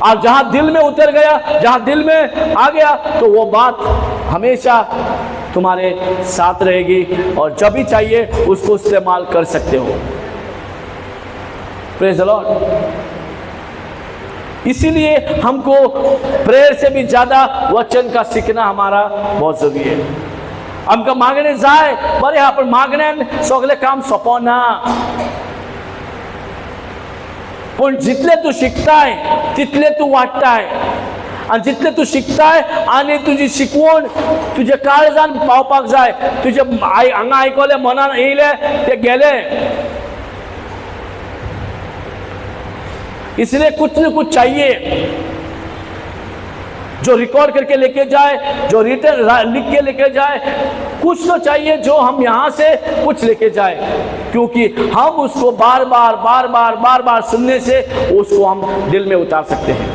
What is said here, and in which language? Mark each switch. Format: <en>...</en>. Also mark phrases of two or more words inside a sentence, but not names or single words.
<hi>और जहां दिल में उतर गया, जहां दिल में आ गया, तो वो बात हमेशा तुम्हारे साथ रहेगी और जब भी चाहिए उसको इस्तेमाल कर सकते हो।</hi> <en>Praise the Lord.</en> <hi>इसीलिए हमको प्रेयर से भी ज्यादा वचन का सीखना हमारा बहुत जरूरी है।</hi> <kok>आमकां मागणें जाय, बरें आहा, पण मागण्यान सगळें काम सोंपना ना। पण जितले तू शिकताय तितले तू वाडटाय, आणि जितले तू शिकताय आनी तुजी शिकवण तुजे काळजान पावपाक जाय, तुजे हांगा आयकले मनान येयले ते गेले।</kok> <hi>इसलिए कुछ न कुछ चाहिए जो रिकॉर्ड करके लेके जाए, जो रिटर्न लिख के लेके जाए। कुछ तो चाहिए जो हम यहां से कुछ लेके जाए, क्योंकि हम उसको बार बार सुनने से उसको हम दिल में उतार सकते हैं।</hi>